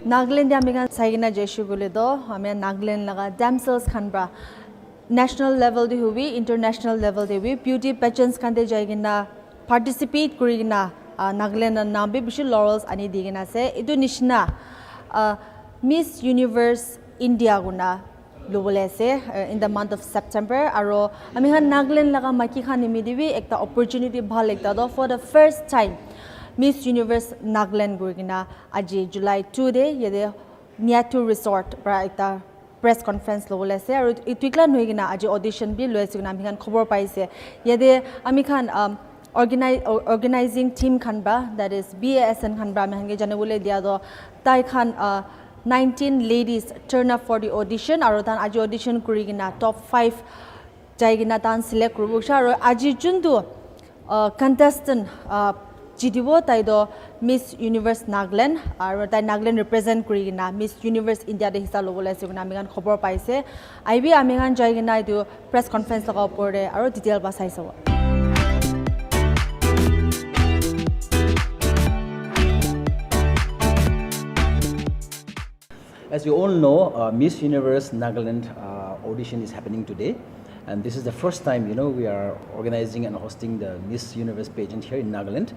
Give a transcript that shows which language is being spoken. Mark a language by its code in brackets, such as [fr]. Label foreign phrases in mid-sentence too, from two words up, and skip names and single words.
[nag] Nagaland amigan saigina jeshu gulido ame Nagaland laga damsels khanbra [en] national level [nag] de hubi [en] international level [nag] de hubi [en] beauty pageants [nag] khande jaigina participate kurigina Nagaland nambe bishi laurels ani digina se edu nishna Miss Universe India guna lobole se in [en] the month of September [nag] aro ami han Nagaland laga maki khan imidibi ekta opportunity bhal ekta do [en] for the first time [nag] Miss Universe Nagaland gurgina aji July 2 day yede Niatu Resort pra ekta [en] press conference [nag] lobole se aru itwikla noigina aji audition bi loisigina ami khan khobor paise yede ami khan organizing team khan ba [en] that is BASN [nag] khan ba ami jane bole dia do tai khan [en] 19 ladies turn up for the audition [nag] aru tan aji audition kurigina [en] top 5 [nag] jaigina tan select kurubu sha aru aji jundu contestant Jidiwo taido Miss Universe Nagaland aru tai Nagaland represent kurigina Miss Universe India de hisa lobole siguna amigan khobor paise aibi amigan jaigina idu [en] press conference [nag] laga opore aru detail ba saisabo [en] As you all know, Miss Universe Nagaland audition is happening today. And this is the first time, we are organizing and hosting the Miss Universe pageant here in Nagaland.